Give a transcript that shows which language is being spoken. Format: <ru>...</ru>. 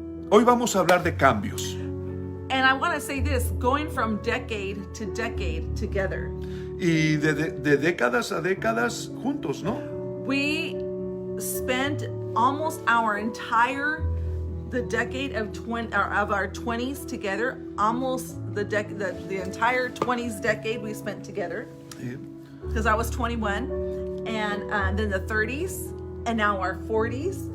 <es>Hoy vamos a hablar de cambios.</es> <en>And I want to say this, going from decade to decade together.</en> <es>Y de décadas a décadas juntos, ¿no?</es> <en>We spent almost the decade of our 20s together, almost the entire 20s decade we spent together.</en> <es>Sí.</es> <en>Because I was 21, and then the 30s, and now our 40s.</en>